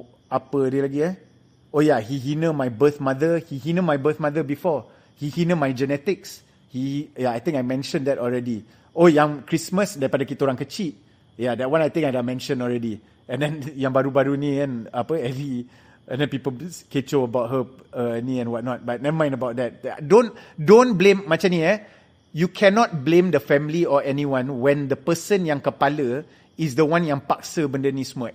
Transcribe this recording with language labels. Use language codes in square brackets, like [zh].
[ms] Apa dia lagi, he hina my birth mother. [en] He hina my birth mother before. He hina my genetics. I think I mentioned that already. [ms] Yang Christmas daripada kita orang kecil. [en] Yeah, that one I think I dah mentioned already. And then yang baru-baru ni kan, Ellie, and then people kecoh about her ni and whatnot. But never mind about that. Don't blame macam ni you cannot blame the family or anyone when the person yang kepala is the one yang paksa benda ni semua.